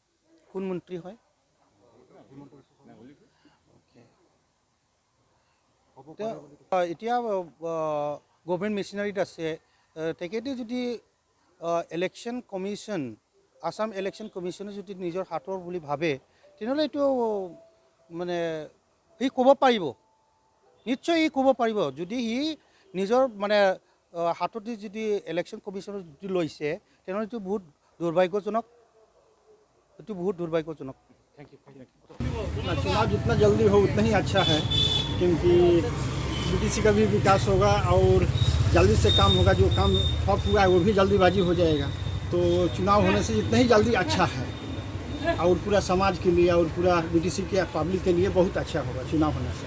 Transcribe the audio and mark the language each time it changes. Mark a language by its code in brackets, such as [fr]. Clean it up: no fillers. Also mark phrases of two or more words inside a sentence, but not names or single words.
[as] কোন মন্ত্ৰী হয় এতিয়া [en] government machinery [as] আছে তেখেতে যদি [en] election commission Assam election commission [as] যদি নিজৰ হাতৰ বুলি ভাবে তেনেহ'লে এইটো মানে সি ক'ব পাৰিব নিশ্চয় সি ক'ব পাৰিব যদি সি নিজৰ মানে হাতত যদি [en] election commission [as] যদি লৈছে তেনেহ'লে এইটো বহুত দুৰ্ভাগ্যজনক [en] thank you [hi] चुनाव जितना जल्दी हो उतना ही अच्छा है क्योंकि BTC का भी विकास होगा और जल्दी से काम होगा जो काम ठप हुआ है वो भी जल्दीबाजी हो जाएगा तो चुनाव होने से जितना ही जल्दी अच्छा है और पूरा समाज के लिए और पूरा BTC के पब्लिक के लिए बहुत अच्छा होगा चुनाव होने से